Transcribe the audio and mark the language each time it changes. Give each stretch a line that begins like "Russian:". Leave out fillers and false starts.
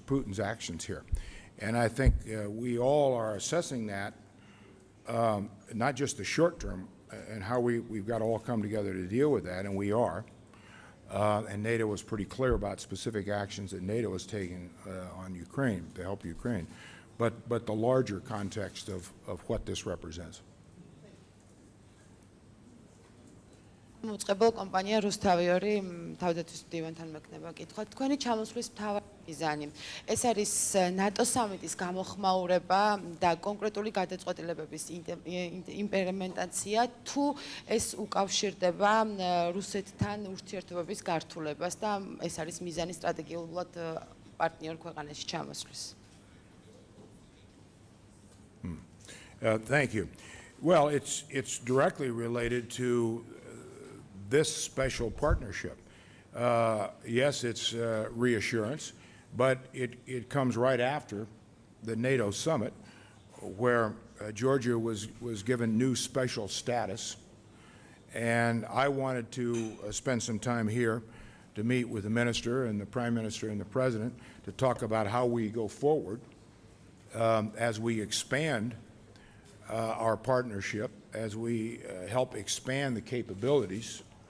English: Putin's actions here. And I think we all are assessing that, not just the short term, and how we've got to all come together to deal with that, and we are. And NATO was pretty clear about specific actions that NATO is taking on Ukraine, to help Ukraine, but the larger context of what this represents.
Georgian: მოწყებილ კომპანია რუსთავიორი თავდაცვის მდივანთან მექნება კითხვა. თქვენი ჩამოსვლის მთავარი მიზანი ეს არის ნატო სამიტის გამოხმაურება და კონკრეტული გადაწყვეტილებების იმპლემენტაცია, თუ ეს უკავშირდება რუსეთთან ურთიერთობების გართულებას და ეს არის მიზანი სტრატეგიულად პარტნიორ ქვეყანაში ჩამოსვლის.
English: Thank you. Well, it's directly related to this special partnership. Yes, it's reassurance, but it comes right after the NATO summit, where Georgia was given new special status, and I wanted to spend some time here to meet with the minister and the prime minister and the president to talk about how we go forward as we expand our partnership, as we help expand the capabilities